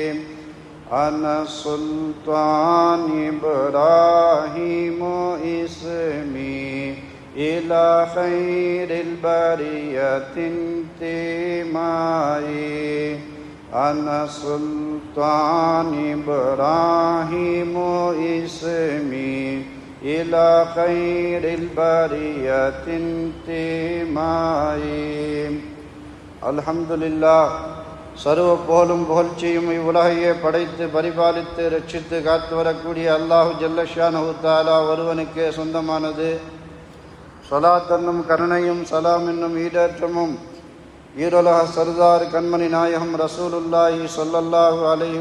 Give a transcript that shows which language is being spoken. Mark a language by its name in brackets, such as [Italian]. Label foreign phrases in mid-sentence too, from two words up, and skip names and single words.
[Arabic] أنا سلطان إبراهيم اسمي إلى خير البرية انتمائي. أنا سلطان إبراهيم اسمي إلى خير البرية انتمائي. الحمد لله. [Tamil] சர்வ புகழும் புகழ்ச்சியும் இவ்வுலகையே படைத்து பரிபாலித்து ரட்சித்து காத்து வரக்கூடிய [Arabic] الله جل شأنه تعالى [Tamil] ஒருவனுக்கே சொந்தமானது. ஸலாத் என்னும் கருணையும் சலாம் என்னும் ஈடேற்றமும் ஈருலக சர்தார் கண்மணி நாயகம் [Arabic] رسول الله صلى الله عليه